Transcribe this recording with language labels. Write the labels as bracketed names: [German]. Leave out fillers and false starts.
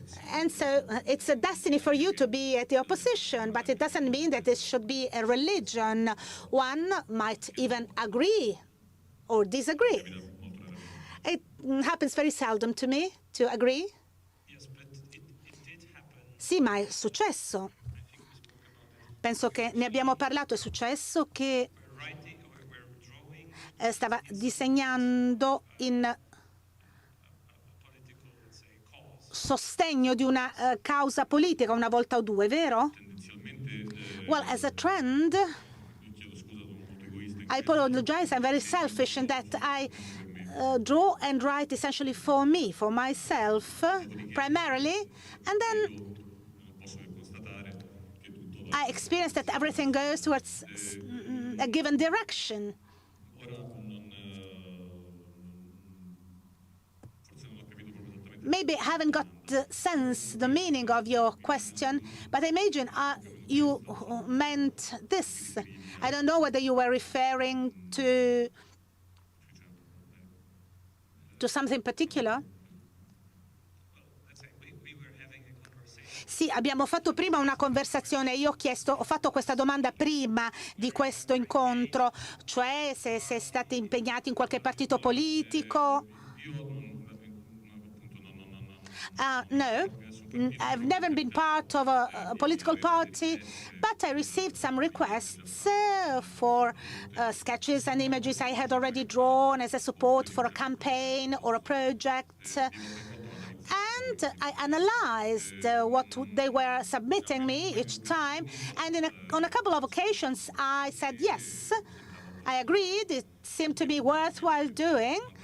[English] And so it's a destiny for you to be at the opposition, but it doesn't mean that this should be a religion. One might even agree or disagree. It happens very seldom to me to agree. [Italian] Sì, ma è successo. Penso che ne abbiamo parlato, è successo che stava disegnando in sostegno di una causa politica una volta o due, vero? [English] Well, as a trend, I apologize, I'm very selfish in that I draw and write essentially for me, for myself, primarily, and then I experience that everything goes towards a given direction. Maybe I haven't got the sense, the meaning of your question, but I imagine you meant this. I don't know whether you were referring to something particular. [Italian] Sì, abbiamo fatto prima una conversazione. Io ho fatto questa domanda prima di questo incontro, cioè se state impegnati in qualche partito politico. [English] No, I've never been part of a political party, but I received some requests for sketches and images I had already drawn as a support for a campaign or a project. And I analyzed what they were submitting me each time, and on a couple of occasions I said yes, I agreed, it seemed to be worthwhile doing.